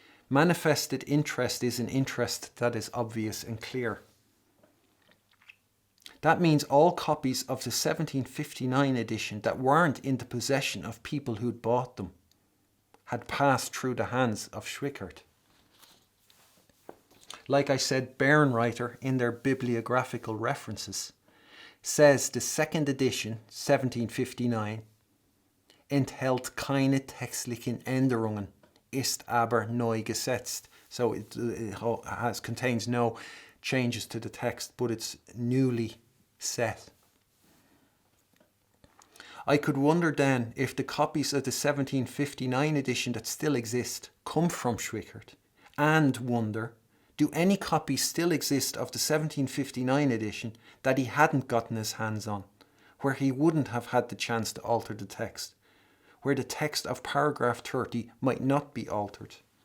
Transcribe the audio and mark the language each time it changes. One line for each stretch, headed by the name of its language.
English: Manifested interest is an interest that is obvious and clear. That means all copies of the 1759 edition that weren't in the possession of people who'd bought them had passed through the hands of Schwickert. Like I said, Bärenreiter, in their bibliographical references, says the second edition, 1759,
German: enthält keine textlichen Änderungen, ist aber neu gesetzt.
English: So it contains no changes to the text, but it's newly set. I could wonder then if the copies of the 1759 edition that still exist come from Schwickert, and wonder, do any copies still exist of the 1759 edition that he hadn't gotten his hands on, where he wouldn't have had the chance to alter the text, where the text of paragraph 30 might not be altered?